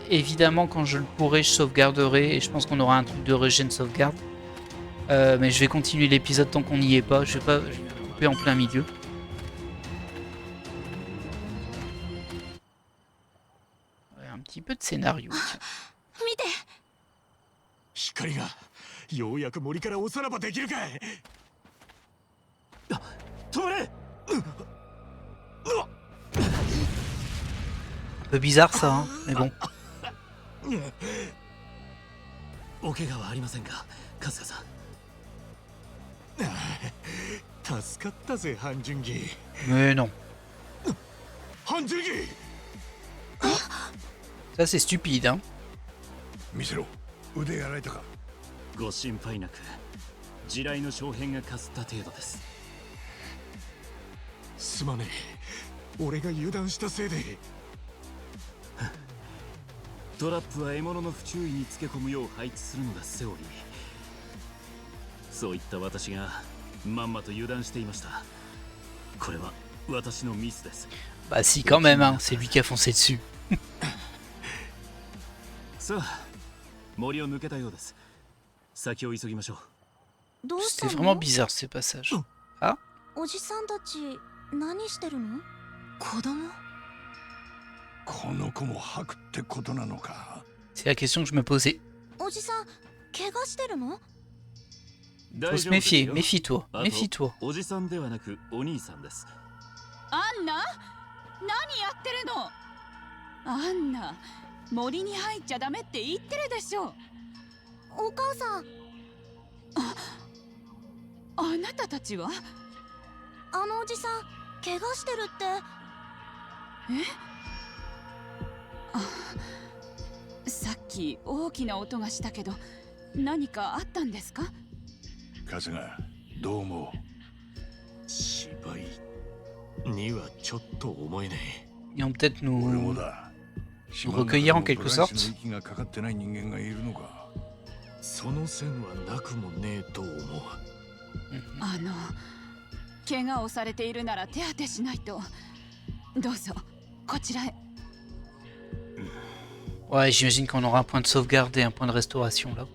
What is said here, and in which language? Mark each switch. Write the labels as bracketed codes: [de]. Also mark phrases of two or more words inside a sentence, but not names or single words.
[fr] Évidemment, quand je le pourrai, je sauvegarderai. Et je pense qu'on aura un truc de régène sauvegarde. Mais je vais continuer l'épisode tant qu'on n'y est pas. Je vais couper en plein milieu. Un petit peu de scénario. [ja] 光がようやく森からおさらばできるかい。止まれ。 [fr] Un peu bizarre ça, hein, mais bon. [ja] お怪我はありませんか、春日さん。助かったぜ、半純義。 [fr] Mais non. [ja] 半純義。 [fr] Ça c'est stupide, hein. [ja] 見せろ。腕やられたか。ご心配なく、地雷の小片がかすった程度です。すまねえ。俺が油断したせいで。トラップは獲物の不注意につけ込むよう配置するのがセオリー。そういった私がまんまと油断していました。これは私のミスです。 [fr] Bah si quand même, hein. C'est lui qui a foncé dessus. [ja] さあ、森を抜けたようです。先を急ぎましょう。 [fr] C'était vraiment bizarre ce passage. Ah? [ja] おじさんたち何してるの？子供？この子も吐くってことなのか。 [fr] C'est la question que je me posais. [ja] おじさん怪我してるの？ [fr] Faut se méfier, méfie-toi, méfie-toi. [ja] おじさんではなくお兄さんです。アンナ、何やってるの？アンナ、森に入っちゃダメって言ってるでしょ。お母さん。あなたたちは？あのおじさん怪我してるって。さっき大きな音がしたけど、何かあったんですか？春日、どう思う？芝居にはちょっと思えね [fr] Ils vont peut-être [ja] 俺も [fr] nous [ja] だ。 [fr] recueillir en quelque [ja] ブライス [fr] sorte. [ja] の息がかかってない人間がいるのか。え。その線はなくもねえと思う。怪我をされているなら手当てしないと。どうぞこちらへ。 [fr] Ouais, j'imagine qu'on aura un point de sauvegarde et un point de restauration là.